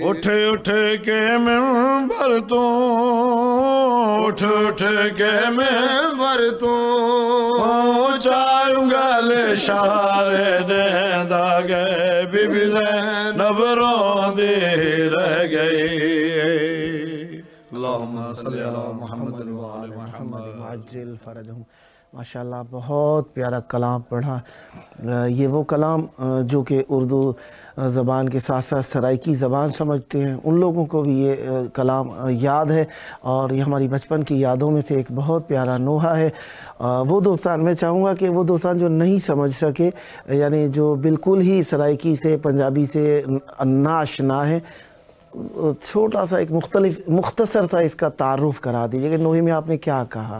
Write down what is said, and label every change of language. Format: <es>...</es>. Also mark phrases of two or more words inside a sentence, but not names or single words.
<skr>اٹھ اٹھ کے منبر توں، اٹھ اٹھ کے منبر توں، چایوں گل اشارے دیندا گئے، بی بی زینب روندی رہ گئی.</skr> <ar>اللهم صل على محمد وآل محمد عجل فرجهم.</ar> <ur>ماشاءاللہ بہت پیارا کلام پڑھا۔ یہ وہ کلام جو کہ اردو زبان کے ساتھ ساتھ سرائیکی زبان سمجھتے ہیں، ان لوگوں کو بھی یہ کلام یاد ہے اور یہ ہماری بچپن کی یادوں میں سے ایک بہت پیارا نوحہ ہے. وہ دوستان، میں چاہوں گا کہ وہ دوستان جو نہیں سمجھ سکے، یعنی جو بالکل ہی سرائیکی سے پنجابی سے ناآشنا ہے، چھوٹا سا ایک مختصر سا اس کا تعارف کرا دیجیے کہ نوحے میں آپ نے کیا کہا.</ur>